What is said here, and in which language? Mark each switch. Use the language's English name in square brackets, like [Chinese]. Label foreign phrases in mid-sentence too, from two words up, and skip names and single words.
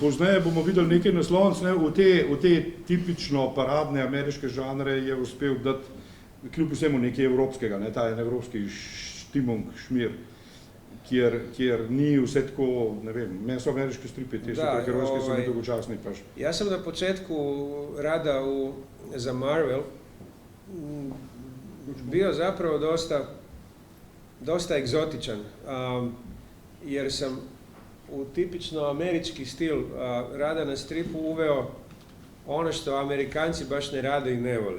[Slovenian] Pozneje bomo videli nekaj naslovnic, ne, v te tipično paradne ameriške žanre je uspel dati kljub vsemu nekaj evropskega, ne, ta en evropski štimung, šmir, kjer ni vse tako, ne vem, meni so ameriški stripi, ti superherojski so nedolgočasni pač. [Croatian] Ja sam na početku rada za Marvel bio zapravo dosta egzotičan, jer sam u tipično američki stil rada na stripu uveo ono što Amerikanci baš ne rade i ne vole.